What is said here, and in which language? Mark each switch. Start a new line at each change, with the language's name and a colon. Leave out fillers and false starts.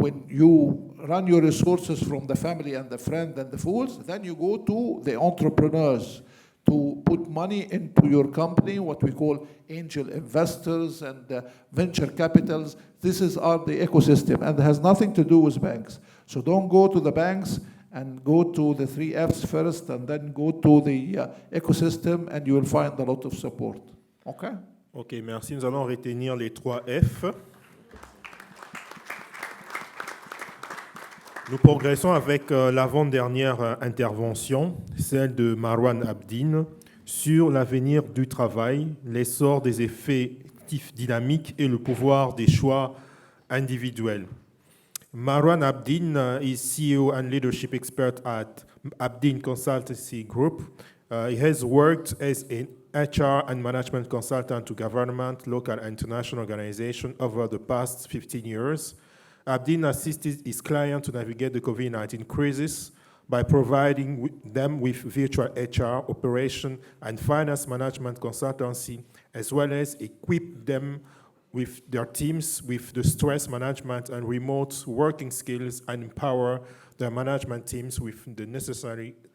English: When you run your resources from the family and the friend and the fools, then you go to the entrepreneurs to put money into your company, what we call angel investors and venture capitals. This is the ecosystem, and it has nothing to do with banks. So don't go to the banks, and go to the 3Fs first, and then go to the ecosystem, and you will find a lot of support. Okay?
French: Ok, merci. Nous allons retenir les 3F. Nous progressons avec l'avant-dernière intervention, celle de Marwan Abdine, sur l'avenir du travail, l'essor des effectifs dynamiques et le pouvoir des choix individuels.
English: Marwan Abdine is CEO and leadership expert at Abdine Consultancy Group. He has worked as an HR and management consultant to government, local and international organizations over the past 15 years. Abdine assisted his clients to navigate the COVID-19 crisis by providing them with virtual HR, operation, and finance management consultancy, as well as equip them with their teams with the stress management and remote working skills, and empower their management teams with the necessary